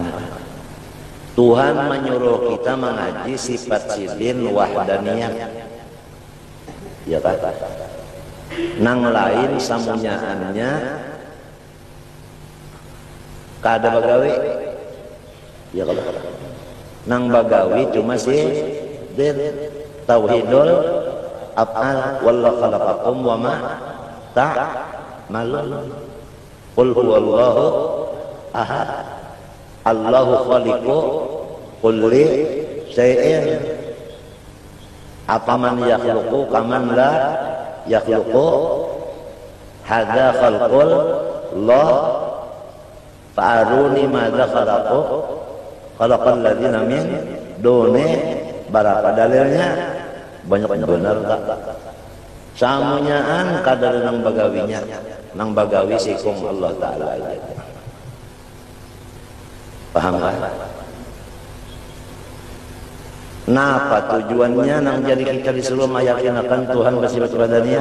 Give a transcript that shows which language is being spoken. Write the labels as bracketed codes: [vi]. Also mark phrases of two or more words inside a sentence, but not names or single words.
[id] Tuhan menyuruh kita mengaji sifat sidin wahdaniyah. Ya kan? [bjn] Nang lain samunyaannya kada bagawi. Ya kalau nang bagawi cuma sidin [ar] توحيد الأفعال والله خلقكم وما تعملون. قل هو الله أحد الله خالق كل شيء. أفمن يخلق كمن لا يخلق هذا خلق الله فأروني ماذا خلقوا خلق الذين من دون. [id] Berapa dalilnya? Banyak benar tak? [bjn] Samunyaan kadar nang bagawinya, nang bagawi sikung Allah Ta'ala aja. [id] Paham kan? [bjn] Napa tujuannya nang jadi kita disuruh meyakinakan Tuhan bersifat qadariyah?